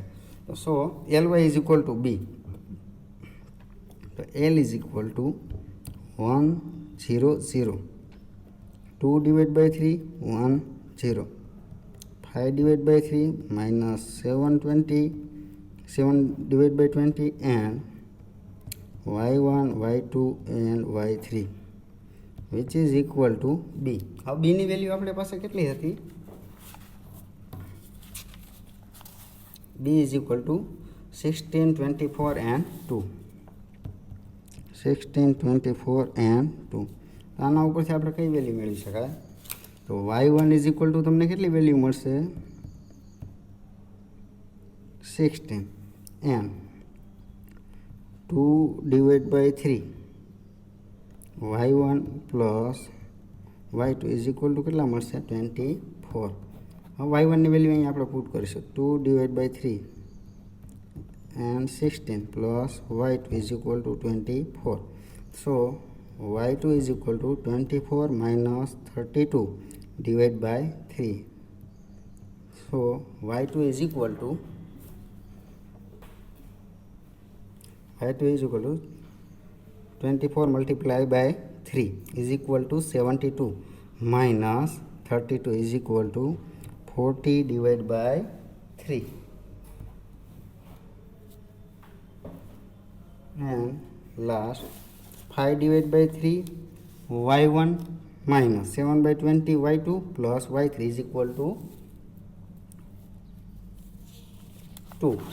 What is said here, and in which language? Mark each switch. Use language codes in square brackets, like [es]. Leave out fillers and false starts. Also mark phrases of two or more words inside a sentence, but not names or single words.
[en] તો so L Y is equal to B, તો L is equal to 1 0 0, 2 divide by 3 1 0, 5 divide by 3 minus 7 20, 7 divide by 20 and y1 y2 એન્ડ y3 which is equal to b. [gu] હવે બીની વેલ્યુ આપણી પાસે કેટલી હતી? [en] b is equal to 16 24 and 2, 16 24 and 2. [gu] આના ઉપરથી આપણે કઈ વેલ્યુ મેળવી શકાય? તો [en] y1 is equal to [gu] તમને કેટલી વેલ્યુ મળશે? [en] 16 and 2 divided by 3 y1 plus y2 is equal to [gu] કેટલા મળશે? [en] 24. [gu] હવે y1ની વેલ્યુ અહીં આપણે પુટ કરીશું, [en] 2 divide by 3 and 16 plus y2 is equal to 24. so y2 is equal to 24 minus 32 divide by 3. so y2 is equal to is equal to 24 multiplied by 3 is equal to 72 minus 32 is equal to 40 divided by 3. And last 5 divided by 3 y1 minus 7 by 20 y2 plus y3 is equal to 2.